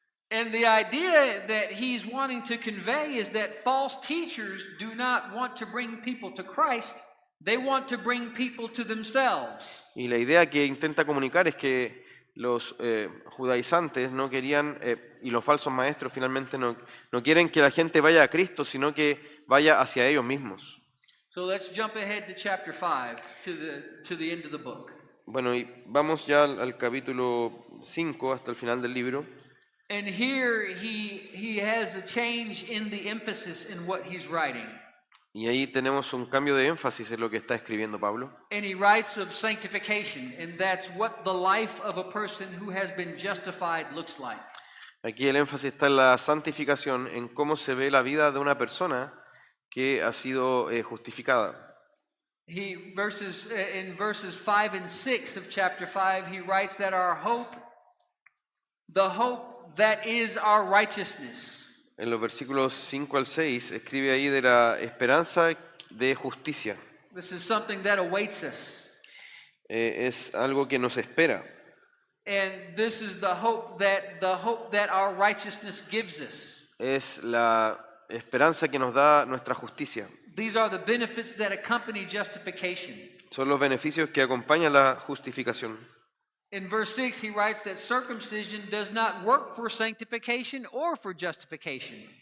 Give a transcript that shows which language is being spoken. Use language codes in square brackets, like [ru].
[en] And the idea that he's wanting to convey is that false teachers do not want to bring people to Christ, they want to bring people to themselves. [es] Y la idea que intenta comunicar es que los judaizantes no querían, y los falsos maestros finalmente no quieren que la gente vaya a Cristo, sino que vaya hacia ellos mismos. [en] So let's jump ahead to chapter 5, to the end of the book. [es] Bueno, y vamos ya al capítulo 5, hasta el final del libro. [en] And here he has a change in the emphasis in what he's writing. [es] Y ahí tenemos un cambio de énfasis en lo que está escribiendo Pablo. [en] And he writes of sanctification, and that's what the life of a person who has been justified looks like. [es] Aquí el énfasis está en la santificación, en cómo se ve la vida de una persona que ha sido justificada. [en] In verses 5 and 6 of chapter 5, he writes that our hope, the hope that is our righteousness. [es] En los versículos 5 al 6 escribe ahí de la esperanza de justicia. [en] This is something that awaits us. [es] Es algo que nos espera. [en] And this is the hope that our righteousness gives us. [es] Es la esperanza que nos da nuestra justicia. [en] These are the benefits that accompany justification. [es] Son los beneficios que acompañan la justificación. [en] In verse 6, he writes that circumcision does not work for sanctification or for justification.